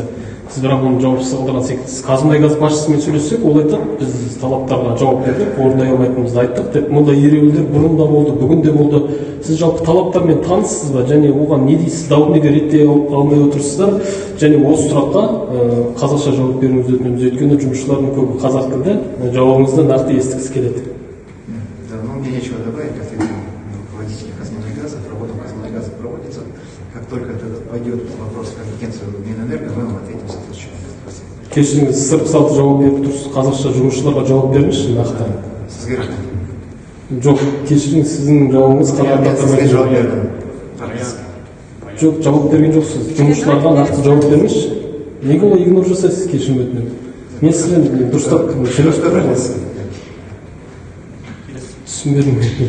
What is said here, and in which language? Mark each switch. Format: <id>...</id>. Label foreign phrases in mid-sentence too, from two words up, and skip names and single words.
<kk>Сіз бірақ оны жауапсыз қалдырған секілдісіз. Қазмұнайгаз басшысымен сөйлессек, ол айтады, біз талаптарға жауап бердік, орындай алмайтынымызды айттық деп. Мұндай ереуілдер бұрын да болды, бүгін де болды. Сіз жалпы талаптармен таныссыз ба? Және оған не дейсіз? Дауды неге реттей алмай отырсыздар? Және осы сұраққа қазақша жауап беруіңізді өтінеміз. Өйткені жұмысшылардың көбі қазақ тілді, жауабыңызды нақты естігісі келеді.</kk> <ru>Мне нечего добавить, как руководитель Казмунайгаза, работа Казмунайгаза проводится. Как только это пойдет вопрос в компетенцию Минэнерго, мы вам ответим соответствующим.</ru> <kk>Кешіріңіз, сырып салты жауап беріп тұрсыз, қазақша жұмысшыларға жауап беріңізші, нақты. Сізге рахмет. Жоқ, кешіріңіз, сіздің жауабыңыз сізге жауап бердім. Жоқ, жауап берген жоқсыз. Жұмысшыларға нақты жауап беріңізші. Неге олай игнор жасайсыз, кешірім өтінемін. Мен сізден дұрыстап түсінбедім.</kk>